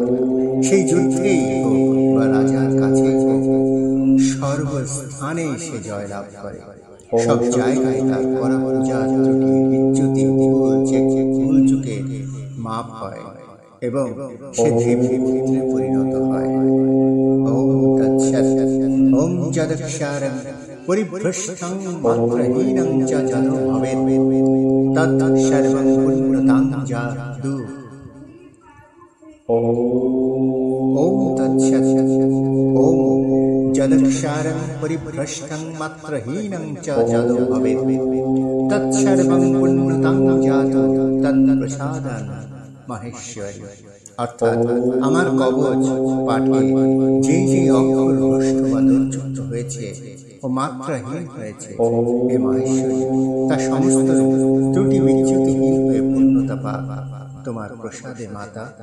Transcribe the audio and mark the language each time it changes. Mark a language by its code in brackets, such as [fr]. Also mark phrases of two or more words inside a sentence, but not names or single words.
[bn] সেই যুদ্ধেই হোক বা রাজার কাছে হোক, সর্বস্থানে সে জয়লাভ করে। সব জায়গায় তার করা পূজা ত্রুটি বিচ্যুতি ভুল চুকে মাপ হয় এবং সে দেবী পুত্রে পরিণত হয়। [sa] ওম তৎসৎ। ওম যদক্ষারং পরিভ্রষ্টং মাত্রহীনং চ যদো ভবেৎ তৎ সর্বং পুণ্যতাং জাদু। যদক্ষারং পরিভ্রষ্টং মাত্রহীনং চ যদো ভবেৎ তৎসর্বং পুণ্যতাং জাতো তৎপ্রসাদান মাহেশ্বরী। [bn] অর্থাৎ আমার কবচ পাঠে যে যে অক্ষর ভ্রষ্ট বা দোষযুক্ত হয়েছে ও মাত্রাহীন হয়েছে, হে মহেশ্বরী, তা সমস্ত ত্রুটি বিচ্যুতিহীন হয়ে পূর্ণতা পাক তোমার প্রসাদে মাতা।